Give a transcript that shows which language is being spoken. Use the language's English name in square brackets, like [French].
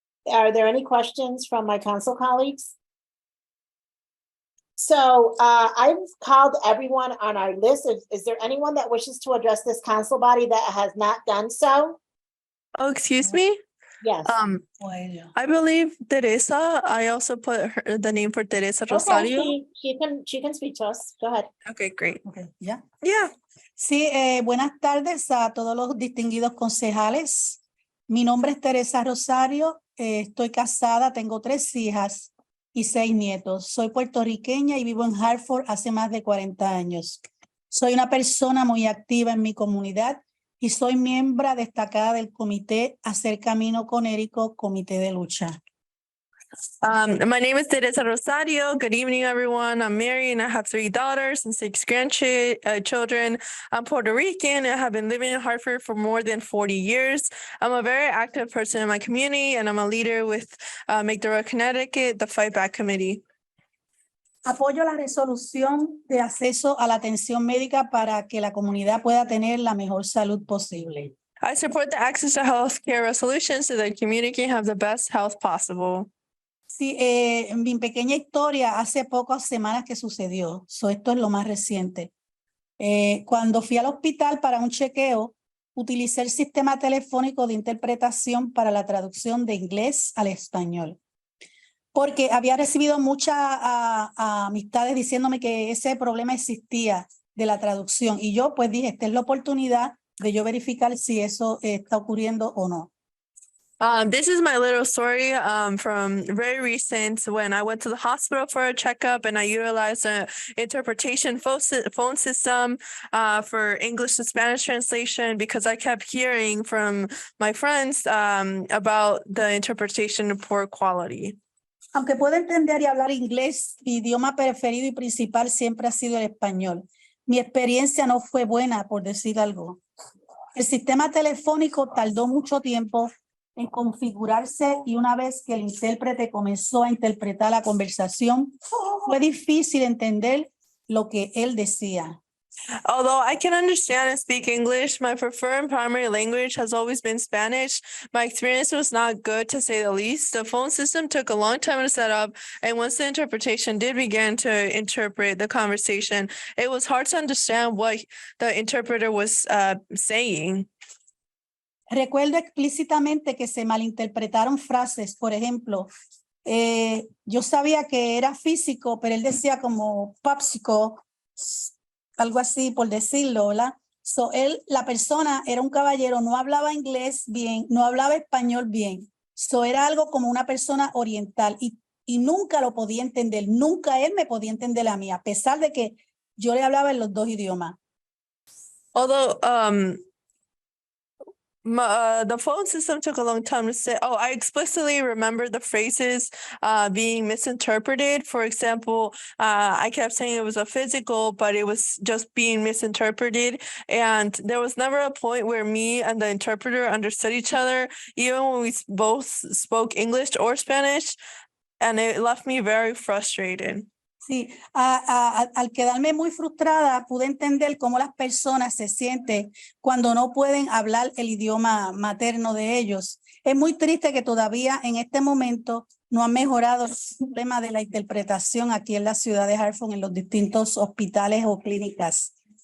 [English] Are there any questions from my council colleagues? So I've called everyone on our list. Is there anyone that wishes to address this council body that has not done so? Oh, excuse me? Yes. I believe Teresa, I also put the name for Teresa Rosario. Okay, she can speak to us. Go ahead. Okay, great. Okay, ya. Yeah. [Spanish] Sí, buenas tardes a todos los distinguidos concejales. Mi nombre es Teresa Rosario, estoy casada, tengo 3 hijas y 6 nietos. Soy puertorriqueña y vivo en Hartford hace más de 40 años. Soy una persona muy activa en mi comunidad y soy miembro destacada del comité Hacer Camino Conérico, Comité de Lucha. [English] My name is Teresa Rosario. Good evening, everyone. I'm married and I have 3 daughters and 6 grandchildren. I'm Puerto Rican and I have been living in Hartford for more than 40 years. I'm a very active person in my community and I'm a leader with Make the Road Connecticut, the Fight Back Committee. [Spanish] Apoyo la resolución de acceso a la atención médica para que la comunidad pueda tener la mejor salud posible. [English] I support the access to healthcare resolutions so that the community can have the best health possible. [Spanish] Sí, en mi pequeña historia, hace pocas semanas que sucedió. Esto es lo más reciente. Cuando fui al hospital para un chequeo, utilicé el sistema telefónico de interpretación para la traducción de inglés al español. Porque había recibido muchas amistades diciéndome que ese problema existía de la traducción. Y yo pues dije, esta es la oportunidad de yo verificar si eso está ocurriendo o no. [English] This is my little story from very recent when I went to the hospital for a checkup and I utilized an interpretation phone system for English to Spanish translation because I kept hearing from my friends about the interpretation of poor quality. [Spanish] Aunque puedo entender y hablar inglés, mi idioma preferido y principal siempre ha sido el español. Mi experiencia no fue buena, por decir algo. El sistema telefónico tardó mucho tiempo en configurarse y una vez que el intérprete comenzó a interpretar la conversación, fue difícil entender lo que él decía. [English] Although I can understand and speak English, my preferred primary language has always been Spanish. My experience was not good, to say the least. The phone system took a long time to set up, and once the interpretation did begin to interpret the conversation, it was hard to understand what the interpreter was saying. [Spanish] Recuerdo explícitamente que se malinterpretaron frases, por ejemplo, yo sabía que era físico, pero él decía como popsicle, algo así por decirlo, ¿verdad? La persona era un caballero, no hablaba inglés bien, no hablaba español bien. Era algo como una persona oriental y nunca lo podía entender, nunca él me podía entender a mí, a pesar de que yo le hablaba en los 2 idiomas. [English] Although, The phone system took a long time to say. Oh, I explicitly remember the phrases being misinterpreted. For example, I kept saying it was a physical, but it was just being misinterpreted. And there was never a point where me and the interpreter understood each other, even when we both spoke English or Spanish. And it left me very frustrated. [Spanish] Sí, al quedarme muy frustrada, pude entender cómo las personas se sienten cuando no pueden hablar el idioma materno de ellos. Es muy triste que todavía en este momento no han mejorado el problema de la interpretación aquí en la ciudad de Hartford, en los distintos hospitales o clínicas.